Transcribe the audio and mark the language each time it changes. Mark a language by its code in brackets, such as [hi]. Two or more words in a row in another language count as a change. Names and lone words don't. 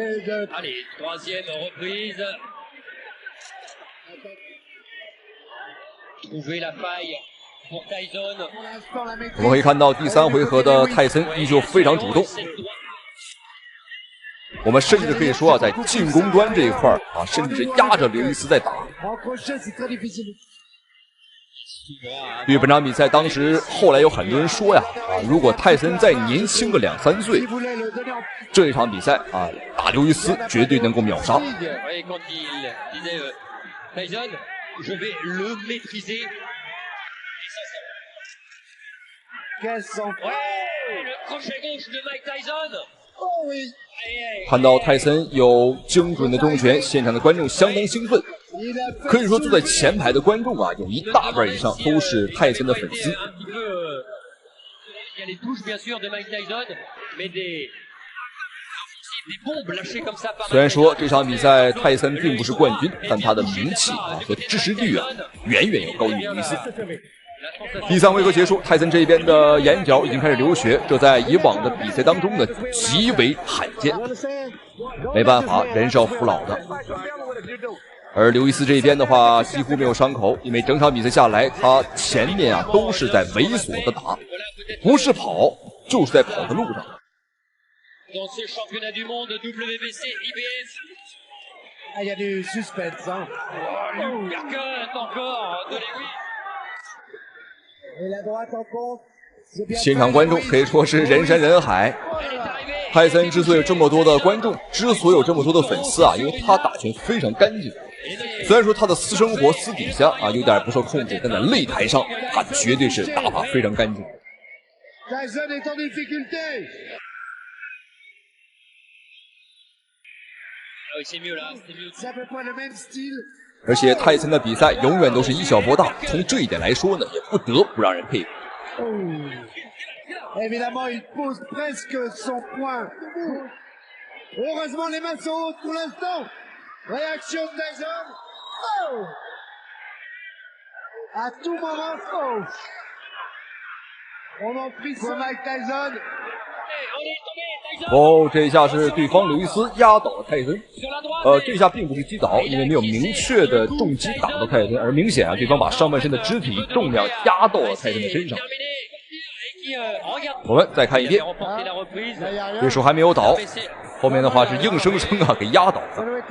[zh] 我們可以看到第三回合的泰森依舊非常主動，我們甚至可以說啊，在進攻端這一塊啊，甚至是壓着劉易斯在打。對於本場比賽，當時後來有很多人說呀，如果泰森再年輕個2-3歲，這一場比賽啊，打劉易斯絕對能夠秒殺。 [fr] Je vais le maîtriser. Quel sang! Ouais, le crochet gauche de Mike Tyson. Oh oui. [zh] 看到泰森有精準的重拳，現場的觀眾相當興奮。可以說坐在前排的觀眾啊，有一大半以上都是泰森的粉絲。 [fr] Il y a les touches bien sûr de Mike Tyson, mais des [zh] 雖然說這場比賽泰森並不是冠軍，但他的名氣啊和支持率啊遠遠要高於劉易斯。第三回合結束，泰森這邊的眼角已經開始流血，這在以往的比賽當中呢極為罕見。沒辦法，人是要服老的。而劉易斯這邊的話幾乎沒有傷口，因為整場比賽下來，他前面啊都是在猥瑣的打，不是跑就是在跑的路上。 [fr] Dans ce championnat du monde WBC IBF. Ah, il y a du suspense, hein. L'uppercut encore de Lewis. Et la droite en compte. [zh] 现场觀眾可以說是人山人海。泰森之所以有這麼多的觀眾，之所以有這麼多的粉絲啊，因為他打拳非常乾淨。雖然說他的私生活私底下啊有點不受控制，但在擂台上他絕對是打法非常乾淨。而且泰森的比賽永遠都是以小博大，從這一點來說呢，也不得不讓人佩服。 [fr] Évidemment, il pose presque son point. Heureusement, les mains sont hautes pour l'instant. Réaction de Tyson. Oh! À tout moment, oh! On en prie sur Mike Tyson. [zh] 哦，这一下是对方刘易斯壓倒了泰森。這一下並不是擊倒，因為沒有明確的重擊打到泰森，而明顯啊，對方把上半身的肢體重量壓到了泰森的身上。我們再看一遍，對手還沒有倒，後面的話是硬生生啊給壓倒了。